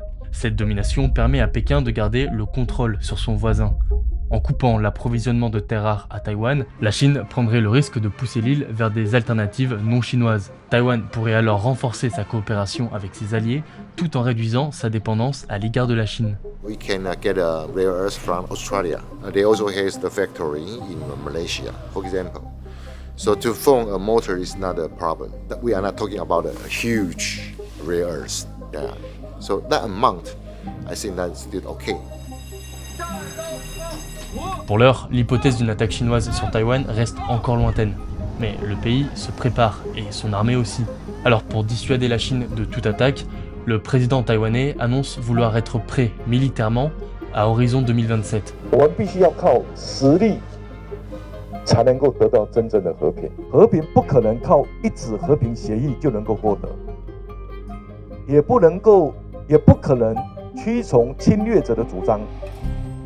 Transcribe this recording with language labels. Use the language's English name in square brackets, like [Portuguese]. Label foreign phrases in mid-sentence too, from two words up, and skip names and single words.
[French] Cette domination permet à Pékin de garder le contrôle sur son voisin. En coupant l'approvisionnement de terres rares à Taïwan, la Chine prendrait le risque de pousser l'île vers des alternatives non chinoises. Taïwan pourrait alors renforcer sa coopération avec ses alliés tout en réduisant sa dépendance à l'égard de la Chine. [English] We can get rare earths from Australia. They also have the factory in Malaysia, for example. So to form a motor is not a problem. We are not talking about a huge rare earths. Yeah. So that amount, I think that's still okay. [French] Pour l'heure, l'hypothèse d'une attaque chinoise sur Taïwan reste encore lointaine. Mais le pays se prépare, et son armée aussi. Alors pour dissuader la Chine de toute attaque, le président taïwanais annonce vouloir être prêt militairement à horizon 2027. [Chinese] 我们必须要靠实力才能够得到真正的和平。和平不可能靠一纸和平协议就能够获得，也不可能屈从侵略者的主张。